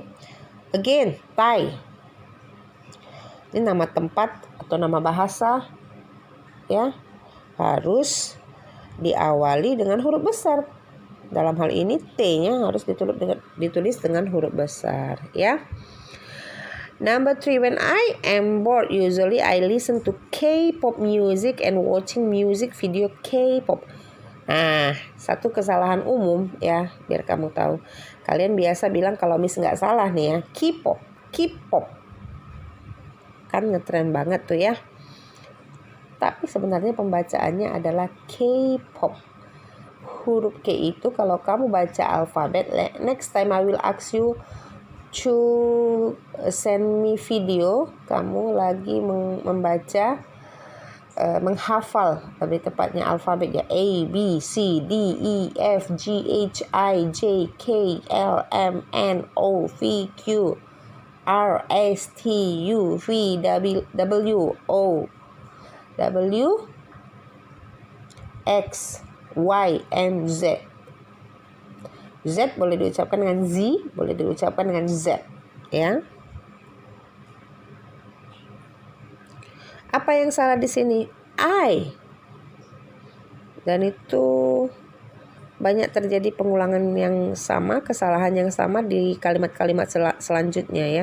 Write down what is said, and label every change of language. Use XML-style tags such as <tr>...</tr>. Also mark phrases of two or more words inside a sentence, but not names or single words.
<en>Again, Thai.</en> <id>Ini nama tempat atau nama bahasa, ya, harus diawali dengan huruf besar. Dalam hal ini T-nya harus ditulis dengan huruf besar, ya.</id> <en>Number 3, when I am bored, usually I listen to K-pop music and watching music video K-pop.</en> <id>Nah, satu kesalahan umum ya, biar kamu tahu. Kalian biasa bilang kalau Miss nggak salah nih ya, K-pop. Kan ngetren banget tuh ya. Tapi sebenarnya pembacaannya adalah K-pop. Huruf K itu kalau kamu baca alfabet,</id> <en>next time I will ask you to send me video</en> <id>kamu lagi membaca menghafal, lebih tepatnya alfabet ya,</id> <en>A, B, C, D, E, F, G, H, I, J, K, L, M, N, O, P, Q, R, S, T, U, V, W, O, W, X, Y, and Z.</en> <id>Z boleh diucapkan dengan Z, boleh diucapkan dengan Z, ya. Apa yang salah di sini? I. Dan itu banyak terjadi pengulangan yang sama, kesalahan yang sama di kalimat-kalimat selanjutnya ya.</id>